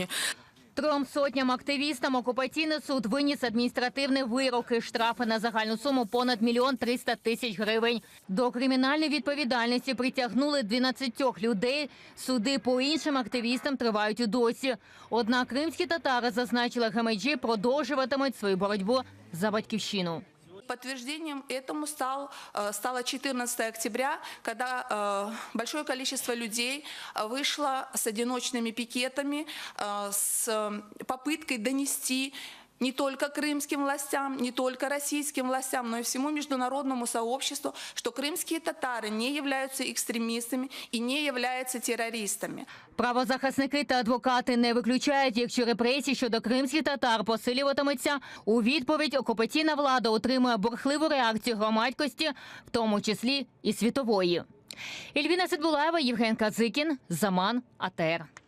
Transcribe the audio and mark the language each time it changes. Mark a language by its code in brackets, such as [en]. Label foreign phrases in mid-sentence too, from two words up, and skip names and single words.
[uk] 300 активістам окупаційний суд виніс адміністративні вироки, штрафи на загальну суму понад 1 300 000 гривень. До кримінальної відповідальності притягнули 12 людей. Суди по іншим активістам тривають і досі. Однак кримські татари, зазначили Гемеджі, продовжуватимуть свою боротьбу за батьківщину. [ru] Подтверждением этому стало 14 октября, когда большое количество людей вышло с одиночными пикетами, с попыткой донести не только крымским властям, не только российским властям, но и всему международному сообществу, что крымские татары не являются экстремистами и не являются террористами. [uk] Правозахисники та адвокати не виключають, якщо репресії щодо кримських татар посилюватимуться, у відповідь окупаційна влада отримує бурхливу реакцію громадськості, в тому числі і світової. Ельвіна Сидбулаєва, Євген Казикін, Заман, АТР.